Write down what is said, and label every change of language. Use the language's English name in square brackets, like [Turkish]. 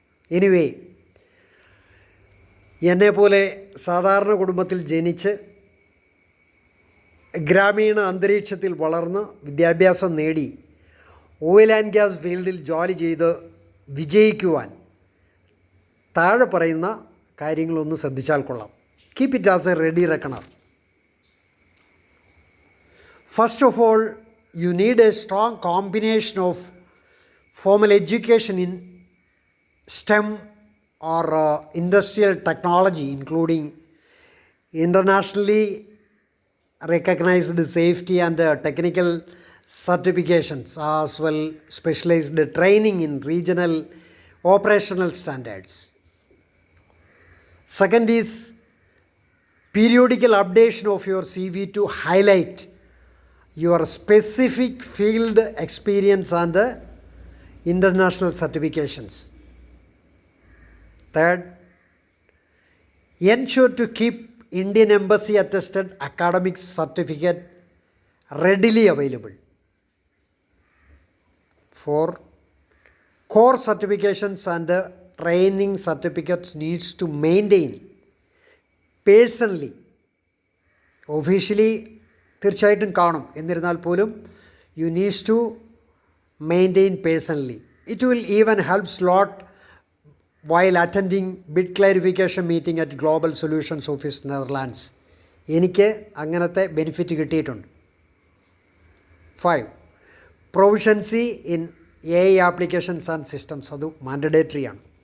[Malayalam] Anyway, എന്നെപ്പോലെ സാധാരണ കുടുംബത്തിൽ ജനിച്ച് ഗ്രാമീണ അന്തരീക്ഷത്തിൽ വളർന്ന് വിദ്യാഭ്യാസം നേടി ഓയിൽ ആൻഡ് ഗ്യാസ് ഫീൽഡിൽ ജോലി ചെയ്ത് വിജയിക്കുവാൻ താഴെ പറയുന്ന കാര്യങ്ങളൊന്ന് ശ്രദ്ധിച്ചാൽ കൊള്ളാം. [English] Keep it as a ready reckoner. First of all, you need a strong combination of formal education in STEM or industrial technology, including internationally recognized safety and technical certifications, as well specialized training in regional operational standards. Second is periodical updation of your CV to highlight your specific field experience and international certifications. Third, ensure to keep Indian Embassy attested academic certificate readily available. 4, core certifications and training certificates needs to maintain personally. Officially [Malayalam] തീർച്ചയായിട്ടും കാണും, എന്നിരുന്നാൽ പോലും [English] You needs to maintain personally. It will even helps lot while attending bid clarification meeting at global solutions office Netherlands. [Malayalam] എനിക്ക് അങ്ങനത്തെ benefit കിട്ടിയിട്ടുണ്ട്. 5, [English] provisions in AI applications and systems, [Malayalam] അത് മാൻഡേറ്ററിയാണ്.